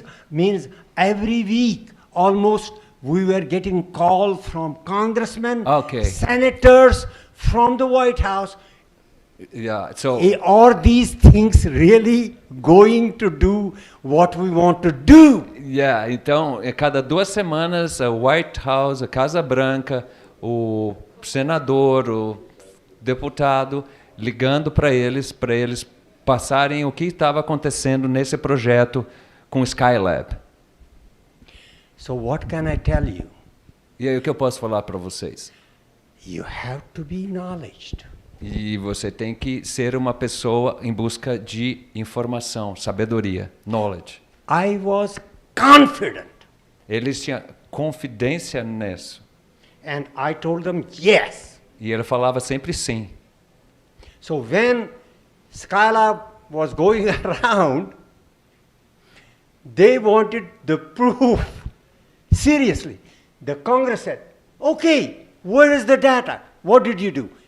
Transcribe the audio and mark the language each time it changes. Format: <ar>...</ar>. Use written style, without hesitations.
<en>Means every week almost we were getting call from congressmen, senators, from the White House. Yeah, so are these things really going to do what we want to do?</en> <pt>Yeah, então, cada 2 semanas, a White House, a Casa Branca, o senador, o deputado, ligando para eles passarem o que estava acontecendo nesse projeto com o Skylab.</pt> <en>So what can I tell you?</en> <pt>E aí o que eu posso falar para vocês?</pt> <en>You have to be knowledgeable.</en> <pt>E você tem que ser uma pessoa em busca de informação, sabedoria, knowledge.</pt> <en>I was confident.</en> <pt>Eles tinham confidência nisso.</pt> <en>And I told them yes.</en> <pt>E ele falava sempre sim.</pt> <en>So when Skylab was going around, they wanted the proof. Seriously. The Congress said, okay, where is the data? What did you do?</en>